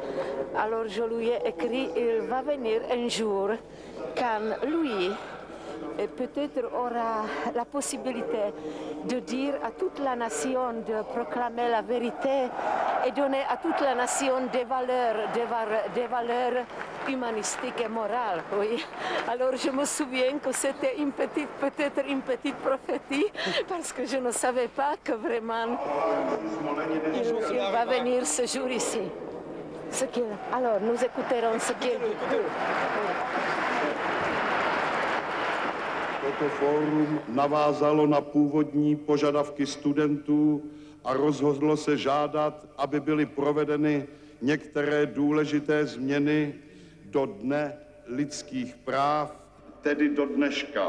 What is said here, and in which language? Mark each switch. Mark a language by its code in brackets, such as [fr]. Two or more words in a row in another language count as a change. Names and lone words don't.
[fr] Alors je lui ai écrit, il va venir un jour quand lui peut-être aura la possibilité de dire à toute la nation, de proclamer la vérité et donner à toute la nation des valeurs humanistiques et morales. Oui. Alors je me souviens que c'était peut-être une petite prophétie, parce que je ne savais pas que vraiment il va venir ce jour ici. Alors nous écouterons ce qu'il dit. [cs] Toto fórum navázalo na původní požadavky studentů a rozhodlo se žádat, aby byly provedeny některé důležité změny do Dne lidských práv, tedy do dneška.